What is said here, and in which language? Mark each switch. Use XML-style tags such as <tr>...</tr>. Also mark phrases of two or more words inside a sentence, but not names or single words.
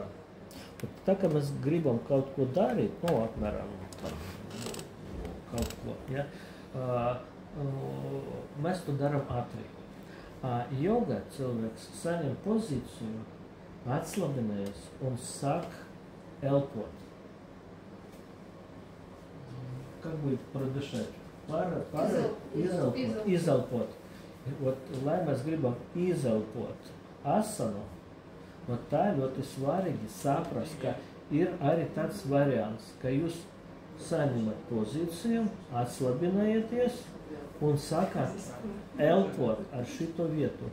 <lv>Tā kā mēs gribam kaut ko darīt, apmēram kaut ko, ja? Mēs to darām ātri. Joga cilvēks saņem pozīciju, atslabinājies un sāk elpot.</lv> <ru>Как будет продышать?</ru> <lv>Изелпот. Lai mēs gribam izelpot asanu, tā ļoti svarīgi saprast, ka ir arī tāds variants, ka jūs saņemat pozīciju, atslabinājieties un sākat elpot ar šito vietu.</lv>